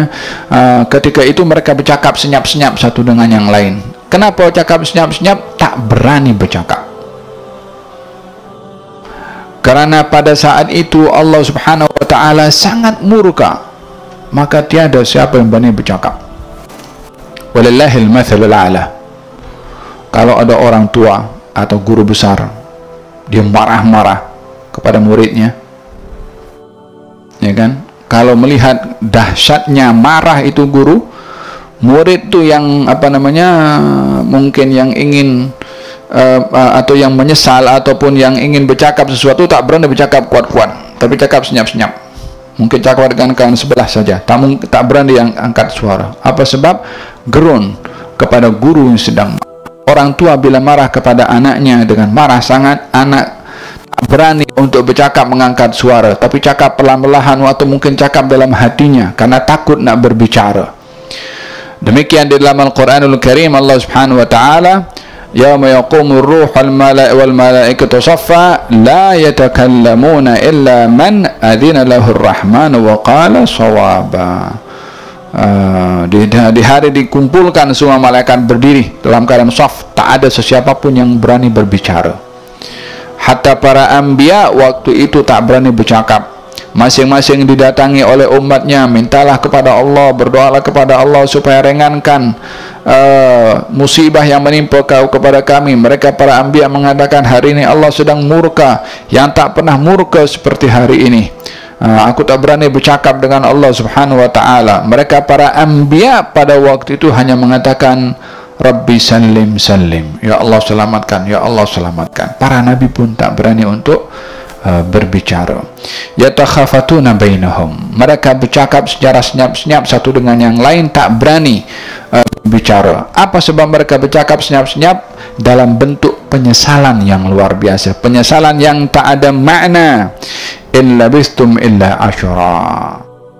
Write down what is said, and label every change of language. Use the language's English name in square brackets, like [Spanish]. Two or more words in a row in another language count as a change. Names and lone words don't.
[Malay] Ketika itu mereka bercakap senyap-senyap satu dengan yang lain. Kenapa cakap senyap-senyap? Tak berani bercakap. Karena pada saat itu [Arabic] الله سبحانه وتعالى [Malay] sangat murka, maka tiada siapa yang berani bercakap. [Arabic] ولله المثل الأعلى. [Malay] Kalau ada orang tua atau guru besar, dia marah-marah kepada muridnya, ya kan? Kalau melihat dahsyatnya marah itu guru, murid itu yang mungkin yang ingin atau yang menyesal ataupun yang ingin bercakap sesuatu, tak berani bercakap kuat-kuat, tapi cakap senyap-senyap. Mungkin cakap dengan kawan sebelah saja, tak berani yang angkat suara. Apa sebab? Gerun kepada guru yang sedang. Orang tua bila marah kepada anaknya dengan marah sangat, anak tak berani untuk bercakap mengangkat suara, tapi cakap perlahan-lahan atau mungkin cakap dalam hatinya karena takut nak berbicara. Demikian di dalam Al-Quranul Karim [Arabic] الله سبحانه وتعالى, يوم يقوم الروح والملائكة صفا لا يتكلمون إلا من أذن له الرحمن وقال صوابا. [Malay] Di hari dikumpulkan semua malaikat berdiri dalam keadaan saf, tak ada sesiapa pun yang berani berbicara. Hatta para anbiya waktu itu tak berani bercakap. Masing-masing didatangi oleh umatnya, mintalah kepada Allah, berdoalah kepada Allah supaya ringankan musibah yang menimpa kepada kami. Mereka para anbiya mengatakan, hari ini Allah sedang murka yang tak pernah murka seperti hari ini. Aku tak berani bercakap dengan [Arabic] الله سبحانه وتعالى. [Malay] Mereka para anbiya pada waktu itu hanya mengatakan, [Arabic] رب سلم سلم, [Malay] ya Allah selamatkan, ya Allah selamatkan. Para nabi pun tak berani untuk berbicara. [Arabic] يتخافتون بينهم, [Malay] mereka bercakap secara senyap-senyap satu dengan yang lain, tak berani berbicara. Apa sebab mereka bercakap senyap-senyap? Dalam bentuk penyesalan yang luar biasa, penyesalan yang tak ada makna. [Arabic] إن لبثتم إلا عشرا.